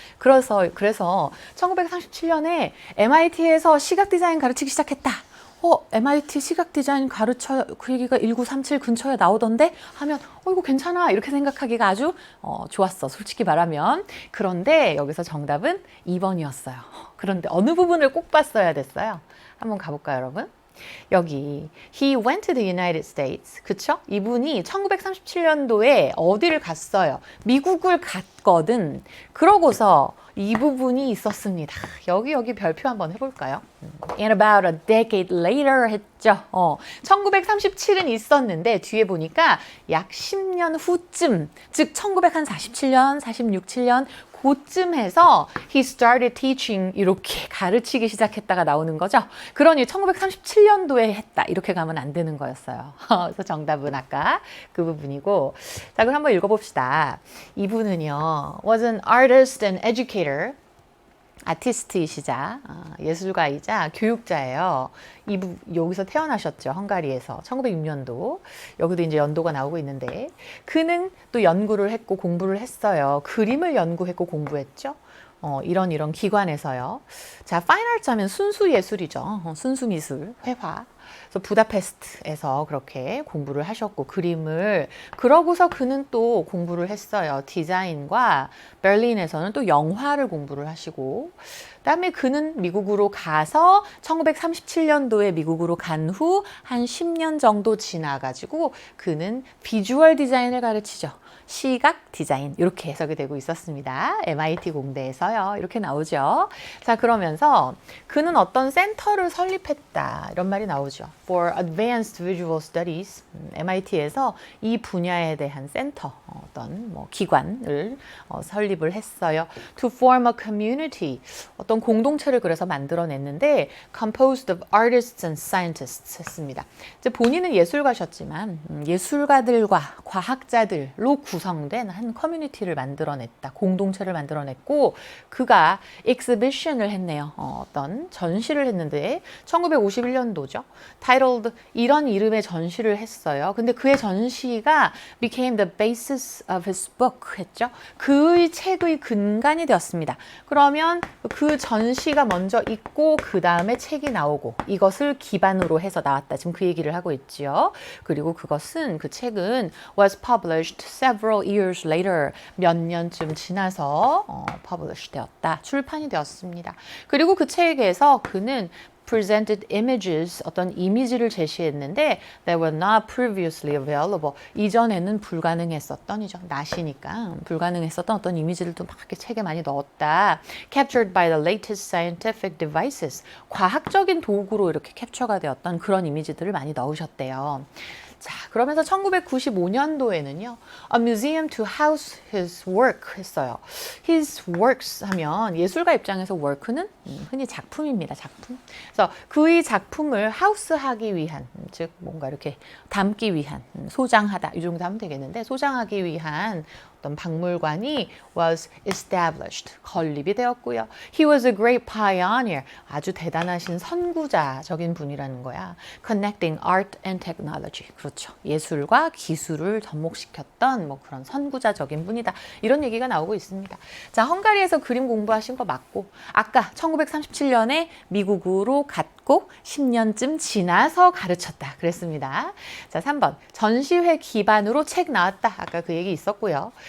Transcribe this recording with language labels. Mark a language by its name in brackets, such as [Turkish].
[Korean] 그래서 1937년에 MIT에서 시각 디자인 가르치기 시작했다. MIT 시각 디자인 가르쳐 그 얘기가 1937 근처에 나오던데 하면 이거 괜찮아 이렇게 생각하기가 아주 좋았어 솔직히 말하면. 그런데 여기서 정답은 2번이었어요. 그런데 어느 부분을 꼭 봤어야 됐어요. 한번 가볼까요 여러분? 여기 [English] He went to the United States. [Korean] 그쵸? 이분이 1937년도에 어디를 갔어요? 미국을 갔거든. 그러고서 이 부분이 있었습니다. 여기 별표 한번 해볼까요? [English] And about a decade later [Korean] 했죠. 1937은 있었는데 뒤에 보니까 약 10년 후쯤, 즉 1947년, 46, 7년 그쯤 해서 [English] he started teaching [Korean] 이렇게 가르치기 시작했다가 나오는 거죠. 그러니 1937년도에 했다 이렇게 가면 안 되는 거였어요. 그래서 정답은 아까 그 부분이고, 자 그럼 한번 읽어봅시다. 이분은요 [English] was an artist and educator. [Korean] 아티스트이시자 예술가이자 교육자예요. 여기서 태어나셨죠. 헝가리에서 1906년도. 여기도 이제 연도가 나오고 있는데 그는 또 연구를 했고 공부를 했어요. 그림을 연구했고 공부했죠. 이런 기관에서요. 자, 파인아트 하면 순수 예술이죠. 순수 미술, 회화. 그래서 부다페스트에서 그렇게 공부를 하셨고 그림을 그러고서 그는 또 공부를 했어요. 디자인과 베를린에서는 또 영화를 공부를 하시고 그다음에 그는 미국으로 가서 1937년도에 미국으로 간 후 한 10년 정도 지나가지고 그는 비주얼 디자인을 가르치죠. 시각 디자인 이렇게 해석이 되고 있었습니다. MIT 공대에서요. 이렇게 나오죠. 자, 그러면서 그는 어떤 센터를 설립했다 이런 말이 나오죠. [English] For Advanced Visual Studies, [Korean] MIT에서 이 분야에 대한 센터, 어떤 기관을 설립을 했어요. [English] To form a community, [Korean] 어떤 공동체를 그래서 만들어냈는데 [English] composed of artists and scientists [Korean] 했습니다. 이제 본인은 예술가셨지만 예술가들과 과학자들로 구성된 한 커뮤니티를 만들어냈다. 공동체를 만들어냈고 그가 exhibition을 했네요. 어떤 전시를 했는데 1951년도죠. titled 이런 이름의 전시를 했어요. 근데 그의 전시가 [English] became the basis of his book [Korean] 했죠. 그의 책의 근간이 되었습니다. 그러면 그 전시가 먼저 있고 그 다음에 책이 나오고 이것을 기반으로 해서 나왔다. 지금 그 얘기를 하고 있지요. 그리고 그 책은 [English] was published several years later. [Korean] 몇 년쯤 지나서 publish 되었다. 출판이 되었습니다. 그리고 그 책에서 그는 [English] presented images, [Korean] 어떤 이미지를 제시했는데 [English] that were not previously available. [Korean] 이전에는 불가능했었던, 낮이니까 불가능했었던 어떤 이미지를 또 막 이렇게 책에 많이 넣었다. [English] Captured by the latest scientific devices. [Korean] 과학적인 도구로 이렇게 캡처가 되었던 그런 이미지들을 많이 넣으셨대요. 자, 그러면서 1995년도에는요, [English] A museum to house his work [Korean] 했어요. [English] His works [Korean] 하면 예술가 입장에서 work는 흔히 작품입니다. 작품. 그래서 그래서 그의 작품을 하우스하기 위한, 즉 뭔가 이렇게 담기 위한, 소장하다 이 정도 하면 되겠는데 소장하기 위한 어떤 박물관이 [English] was established, [Korean] 건립이 되었고요. [English] He was a great pioneer, [Korean] 아주 대단하신 선구자적인 분이라는 거야. [English] Connecting art and technology, [Korean] 그렇죠. 예술과 기술을 접목시켰던 뭐 그런 선구자적인 분이다. 이런 얘기가 나오고 있습니다. 자, 헝가리에서 그림 공부하신 거 맞고 아까 1937년에 미국으로 갔고 10년쯤 지나서 가르쳤다 그랬습니다. 자, 3번 전시회 기반으로 책 나왔다. 아까 그 얘기 있었고요.